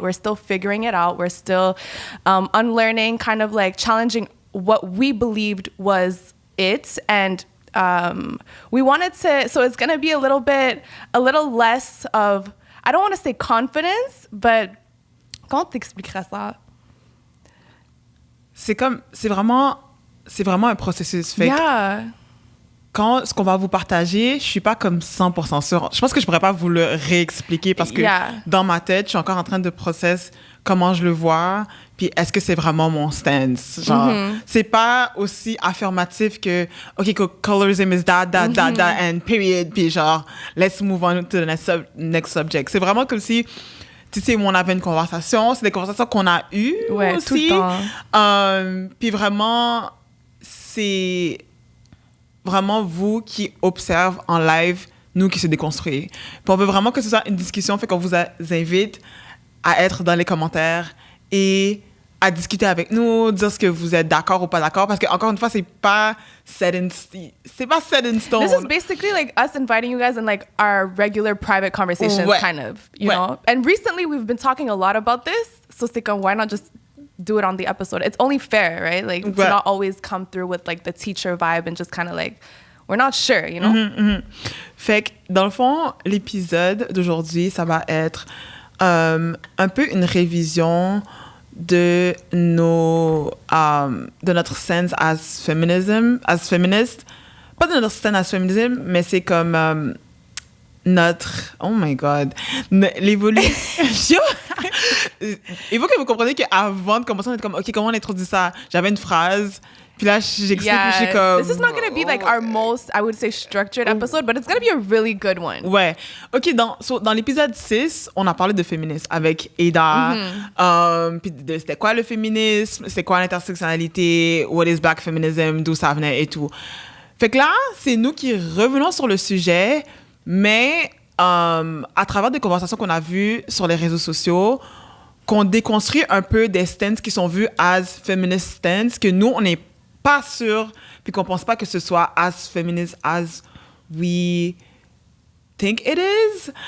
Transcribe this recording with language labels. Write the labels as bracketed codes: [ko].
[en] We're still figuring it out. We're still unlearning, kind of like challenging what we believed was it. And we wanted to, so it's going to be a little less of, I don't want to say confidence, but [fr] comment t'expliquerais ça? C'est vraiment un processus. Fait [en] yeah. [fr] Quand ce qu'on va vous partager, je suis pas comme 100% sûre. Je pense que je pourrais pas vous le réexpliquer parce que dans ma tête, je suis encore en train de processer comment je le vois, puis est-ce que c'est vraiment mon stance? Genre, c'est pas aussi affirmatif que, OK, [en] colorism is that, and period, [fr] puis genre, [en] let's move on to the next subject. [fr] C'est vraiment comme si, tu sais, on avait une conversation, c'est des conversations qu'on a eues aussi. Tout le temps. Puis vraiment, c'est vraiment vous qui observez en live, nous qui se déconstruisons. Puis on veut vraiment que ce soit une discussion, fait qu'on vous invite à être dans les commentaires et à discuter avec nous, dire ce que vous êtes d'accord ou pas d'accord, parce que encore une fois, c'est pas [en] set in stone. This is basically like us inviting you guys in like our regular private conversations, kind of, you know. And recently we've been talking a lot about this, so [fr] c'est comme, [en] why not just do it on the episode? It's only fair, right? Like, to not always come through with like the teacher vibe and just kind of like, we're not sure, you know. [fr] Fait que dans le fond, l'épisode d'aujourd'hui, ça va être un peu une révision de notre stance [en] as feminist. [fr] Pas de notre stance [en] as feminism, [fr] mais c'est comme notre... [en] Oh my God. [fr] L'évolution... Il faut que vous compreniez qu'avant de commencer, on était comme, OK, comment on introduit ça? J'avais une phrase... Puis là, j'explique, je suis comme... [en] This is not going to be like our most, I would say, structured episode, but it's going to be a really good one. [fr] Ouais. OK, dans l'épisode 6, on a parlé de féminisme avec Ada. Puis c'était quoi le féminisme? C'est quoi l'intersectionnalité? [en] What is black feminism? [fr] D'où ça venait et tout. Fait que là, c'est nous qui revenons sur le sujet, mais à travers des conversations qu'on a vues sur les réseaux sociaux, qu'on déconstruit un peu des stances qui sont vues [en] as feminist stances, [fr] que nous, on n'est pas sûr, puis qu'on pense pas que ce soit [en] as feminist as we think it is.